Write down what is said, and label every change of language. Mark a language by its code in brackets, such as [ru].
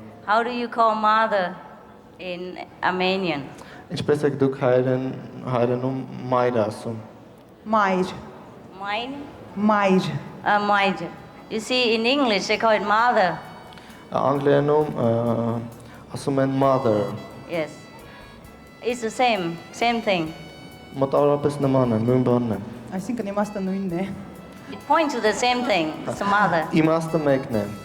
[en] How do you call mother in Armenian? [hy] Ինչպես եք դուք հայերենում մայր ասում։ Մայր։ [en] Mine? [hy] Մայր։ [en] Mine. You see, in English they call it mother. [hy] Անգլերենում ասում են mother։ [en] Yes. It's the same thing. [hy] Մոտավորապես նման է, նույն բանն է։ Այսինքն իմաստը նույնն է։ [en] It points to the same thing. It's a mother. [hy] Իմաստը մեկն է։